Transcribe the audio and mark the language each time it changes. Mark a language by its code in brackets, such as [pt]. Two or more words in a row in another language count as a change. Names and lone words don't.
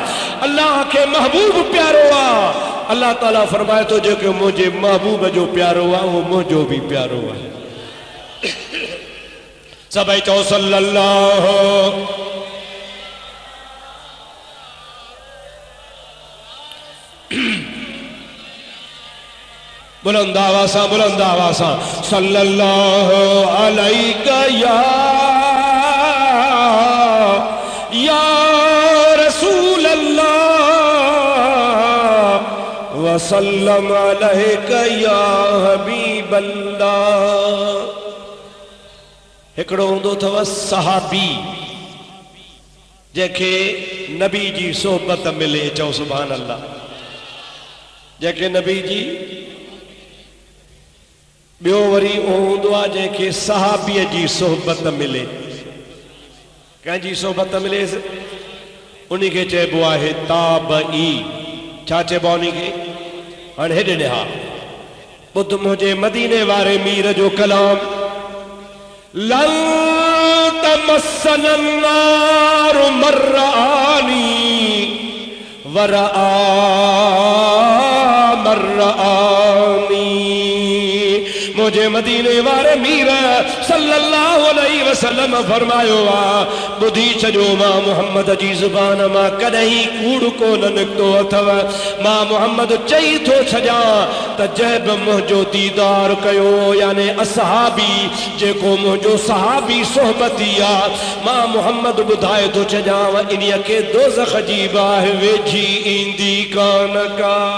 [sd] अल्लाह के महबूब प्यारो आ। अल्लाह ताला फरमाए तो जेके मुझे महबूब जो प्यारो आ वो मुझो भी प्यारो है। सभई चओ सल्लल्लाहु बुलंद आवाज़ [ar] صلى الله عليك يا رسول الله وسلم عليك يا حبيب الله. [sd] हिकिड़ो हूंदो अथव सहाबी जंहिंखे नबी जी सोहबत मिले, चओ [ar] سبحان الله. [sd] जंहिंखे नबी जी ॿियो वरी हूंदो आहे जंहिंखे सहाबीअ जी सोहबत मिले। कंहिंजी सोहबत मिलेसि उन्ही खे चइबो आहे ताबई। छा चइबो आहे उन्ही खे? हाणे हेॾे ॾिहा ॿुध मुंहिंजे मदीने वारे मीर जो कलाम। [ar] لن تمس النار من رآني ورأى من رآني. [sd] मुझे मदीने वारे मीर [ar] صلى الله عليه وسلم [sd] फरमायो आ बुधी छो मां मुहम्मद जी ज़ुबान मां कदहीं कूड़ कोन निकतो अथव। मां मुहम्मद चई थो छॾियां त जंहिं बि मुंहिंजो दीदार कयो याने असहाबी जेको मुंहिंजो सहाबी सोहबती आ मां मुहम्मद ॿुधाए थो छॾियांव इन्हीअ खे दोज़ख जी बाहि वेझी ईंदी कान का।